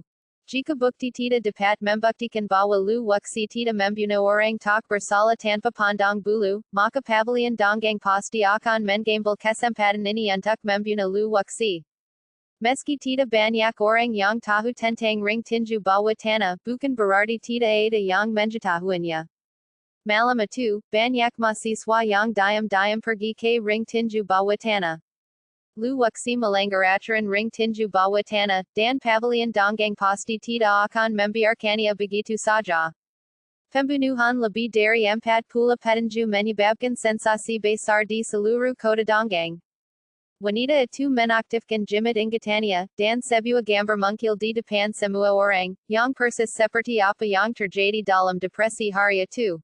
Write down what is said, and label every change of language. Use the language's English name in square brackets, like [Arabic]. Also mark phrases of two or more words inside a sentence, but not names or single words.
[Indonesian] Jika bukti tidak dapat membuktikan bahwa Lu wuxi tidak membunuh orang tak bersalah tanpa pandang bulu, maka pavilion donggang pasti akan mengambil kesempatan ini untuk membunuh Lu wuxi. Meski tidak banyak orang yang tahu tentang ring tinju bawah tanah, bukan berarti tidak ada yang mengetahuinya. Malam atu, banyak mahasiswa yang diam pergi ke ring tinju bawah tanah. Lu wuxi melanggaraturan ring tinju bawah tanah, dan pavilion donggang pasti tidak akan membiarkannya begitu saja. Pembunuhan lebih dari 40 petinju menyebabkan sensasi besar di seluruh kota donggang. Wanita itu menaktifkan jimat ingatannya, dan sebuah gambar muncul di depan semua orang, yang persis seperti apa yang terjadi dalam depresi hari itu.